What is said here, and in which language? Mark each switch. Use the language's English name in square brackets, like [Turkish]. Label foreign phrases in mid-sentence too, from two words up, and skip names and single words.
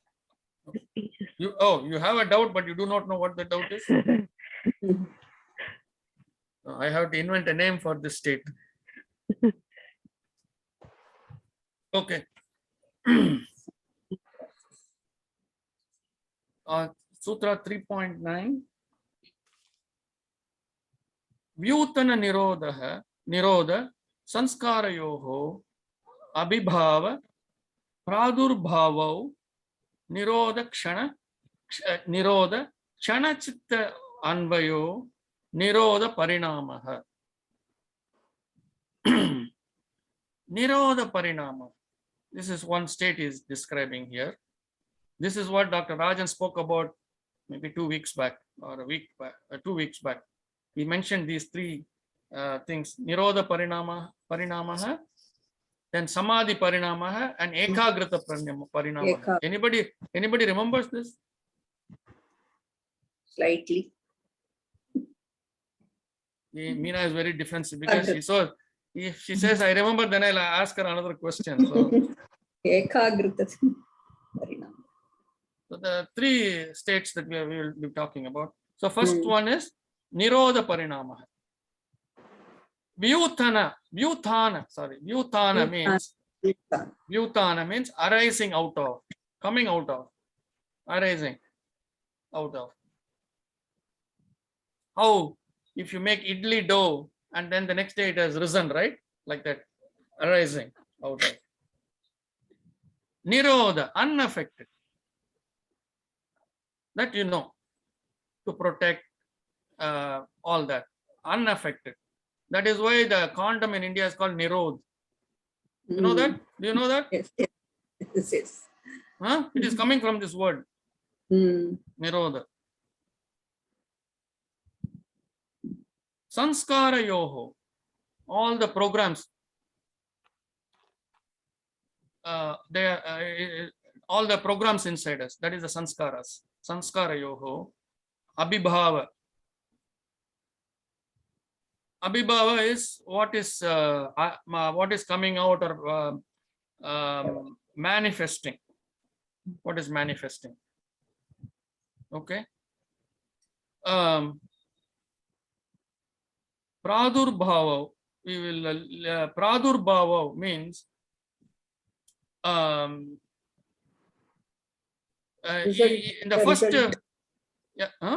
[English] You have a doubt, but you do not know what the doubt is. I have to invent a name for this state. Okay. Sutra 3.9. [Sanskrit] Vyutana nirodha sanskarayoho abhibhava pradurбhavau nirodha kshana chitta anvayo nirodha parinamaha. Nirodha parinama. [English] This is one state he is describing here. This is what Dr. Rajan spoke about maybe 2 weeks back or a week back, 2 weeks back. He mentioned these three things. [Sanskrit] Nirodha parinamaha, then samadhi parinamaha, and ekagrita parinamaha. [English] Anybody remembers this? Slightly. Meena is very defensive because if she says I remember, then I'll ask her another question. So, [Sanskrit] Ekagrita parinama. [English] so the three states that we will be talking about. So first one is [Sanskrit] Nirodha parinamaha. [English] Vyuthana means arising out of, coming out of, arising out of. How if you make idli dough and then the next day it has risen, right? Like that, arising out of. Nirodha, unaffected. That you know, to protect all that, unaffected. That is why the condom in India is called Nirod. You know that? Do you know that? Yes. Yes. Huh? It is coming from this word, Nirodha. [Sanskrit] Sanskara yoho, [English] all the programs, all the programs inside us, that is the sanskaras. [Sanskrit] Sanskara yoho, abhibhava. [English] Abhibhava is what is coming out or manifesting. What is manifesting? Okay. Pradurbhava, Pradurbhava means in the first yeah, huh?